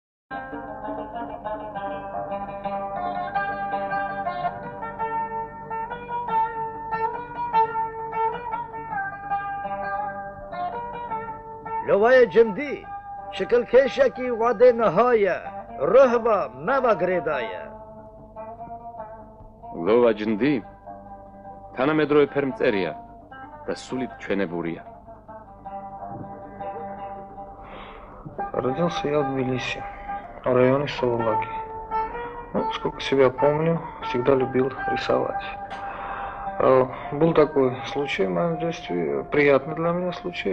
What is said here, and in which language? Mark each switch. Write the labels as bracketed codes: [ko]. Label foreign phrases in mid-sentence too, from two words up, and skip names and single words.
[ka] لوای جمدی شکل کشکی وعده نهایه رهوا نوا گریدایه لووا جندی თანამედროვე ფერმწერია და სულით ჩვენებურია. [ru] Родился я в Тбилиси, в районе Сувалаги. Сколько себя помню, всегда любил рисовать. Был такой случай в моем детстве, приятный для меня случай.